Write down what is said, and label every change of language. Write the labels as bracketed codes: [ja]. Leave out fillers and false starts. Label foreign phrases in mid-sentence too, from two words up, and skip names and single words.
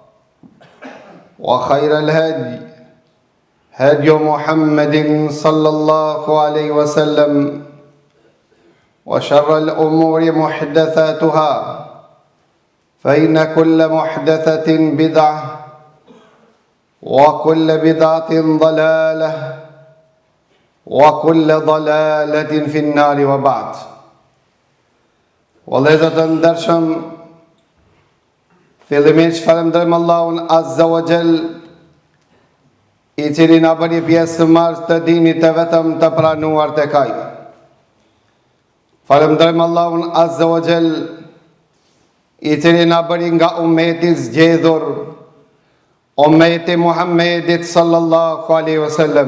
[ar] وخير الهدي هدي محمد صلى الله عليه وسلم وشر الأمور محدثاتها فإن كل محدثة بدعة وكل بدعة ضلالة وكل ضلالة في النار وبعد. [sq] Vëllezër të ndershëm, fillimisht falenderojmë Allahun [ar] عز وجل, [sq] I cili na bëri pjesë marrës të dinit të vetëm të pranuar tek Ai. Falenderojmë Allahun [ar] عز وجل, [sq] I cili na bëri nga ummeti zgjedhur, ummeti Muhammedit [ar] صلى الله عليه وسلم.